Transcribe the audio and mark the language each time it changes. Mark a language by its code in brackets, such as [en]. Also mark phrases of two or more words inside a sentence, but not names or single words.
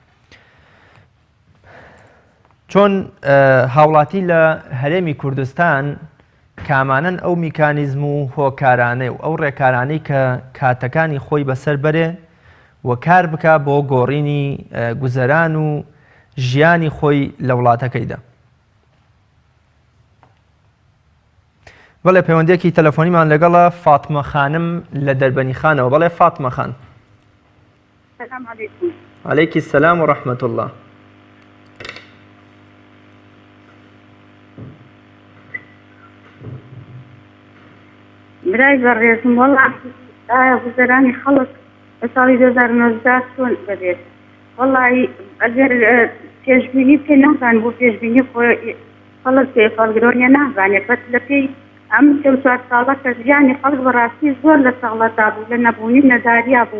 [ckb] چۆن هاوڵاتی لە هەرێمی کوردستان کامانن ئەو میکانیزم و هۆکارانەی و ئەو ڕێکارانەی کە کاتەکانی خۆی بەسەر بەرێ و کار بکە بۆ گۆڕینی گوزەران و ژیانی خۆی لە وڵاتەکەیدا. بەڵێ پەیوەندیەکی تەلەفۆنیمان لەگەڵە فاتمە خانم لە دەربەنی خانەوە. بەڵێ فاتمە خان. [ar] السلام عليكم. عليك السلام ورحمة الله. [ckb] برای بەڕێزم وەڵا ئایا گوزەرانی خەڵک لە ساڵی 2019 چۆن دەبێت؟ وەڵی ئەگەر پێشبینی پێ نازان بۆ پێشبینی خەڵک پێفەڵگرۆنیە نازانێت بەس لە پێی ئەم 4 ساڵە کە ژیانی خەڵک بەڕاستی زۆر لە سەغڵەتا بوو لە نەبوونی نەداریا بوو.